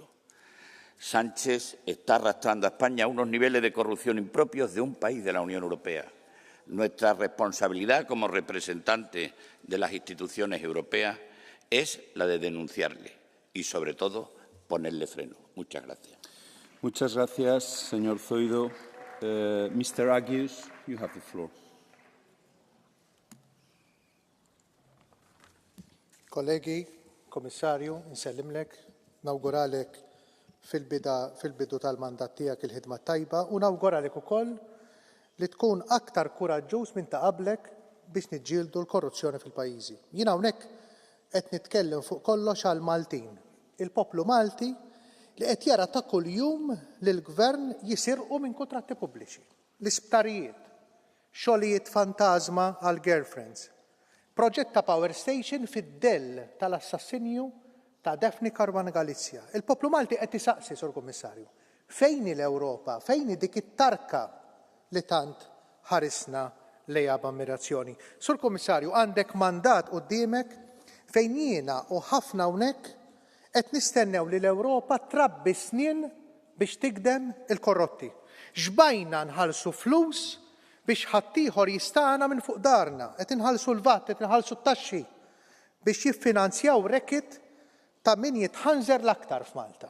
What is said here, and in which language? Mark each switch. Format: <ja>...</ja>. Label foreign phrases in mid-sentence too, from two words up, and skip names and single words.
<es>Sánchez está arrastrando a España a unos niveles de corrupción impropios de un país de la Unión Europea. Nuestra responsabilidad como representantes de las instituciones europeas es la de denunciarle y, sobre todo, ponerle freno. Muchas gracias. Muchas gracias, señor Zoido.</es> <en>Mr. Agius, you have the floor.</en> <mt>Kollegi, Komissarju, nsellimlek, nawguralek fil-bidu tal-mandat tiegħek il-ħidma tajba u nawguralek ukoll li tkun aktar kuraġġuż minn ta' qablek biex niġġieldu l-korruzzjoni fil-pajjiżi. Jien hawnhekk qed nitkellem fuq kollox għal Maltin, il-poplu Malti li qed jara ta' kuljum li l-gvern jisirqu minn kuntratti pubbliċi. L-isptarijiet, xogħlijiet fantasma għal girlfriends, proġett ta'</mt> <en>power station</en> <mt>fid-dell tal-assassinju ta' Daphne Caruana Galizia. Il-poplu Malti qed isaqsi, Sur Kummissarju, fejn l-Ewropa, fejn dik it-tarka li tant ħarisna lejha b'ammirazzjoni. Sur Kommissarju, għandek mandat quddiemek fejn jiena u ħafna hawnhekk qed nistennew li l-Ewropa trabbi snien biex tikdem il-korrotti. Xbajna nħallsu flus biex ħaddieħor jista'na minn fuq darna, qed inħallsu l-VAT, qed inħallsu t-taxxi biex jiffinanzjaw rekit ta' min jitħanżer l-aktar f'Malta.</mt>